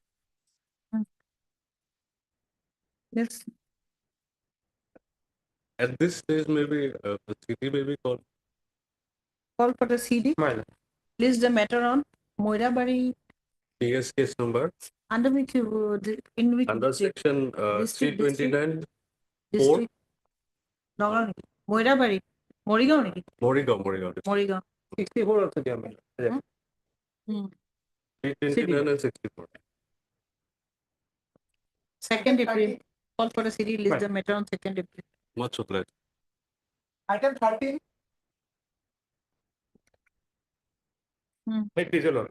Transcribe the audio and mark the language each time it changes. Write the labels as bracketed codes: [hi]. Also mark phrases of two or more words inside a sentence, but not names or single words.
[en] Let's At this stage, maybe the city may be called. call for the CD. List the matter on Moirabari, PS case number under which in which under section district, 329 4 district, Nagaon niki? Moirabari, Morigaon niki? Morigaon. Morigaon. 64 also there, my lord. Hmm. 329 and 64. 2nd April. Call for the CD. List the matter on 2nd April. Much obliged. Item 13. May please, your lord.